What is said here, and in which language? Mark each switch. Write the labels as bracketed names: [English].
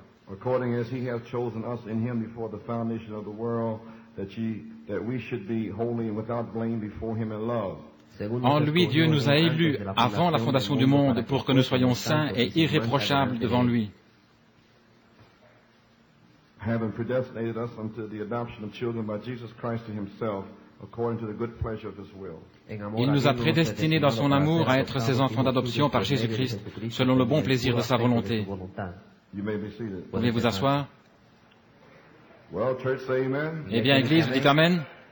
[English] According as he hath chosen us in him before the foundation of the world, that we should be holy and without blame before him in love. [French] En lui, Dieu nous a élus avant la fondation du monde pour que nous soyons saints et irréprochables devant lui. [English] Having predestinated us unto the adoption of children by Jesus Christ to himself, according to the good pleasure of his will. [French] Il nous a prédestinés dans son amour à être ses enfants d'adoption par Jésus-Christ, selon le bon plaisir de sa volonté. [English] You may be seated. [French] Vous pouvez vous asseoir. [English] Well, church, say amen. [French] Eh bien, Église, vous dites Amen.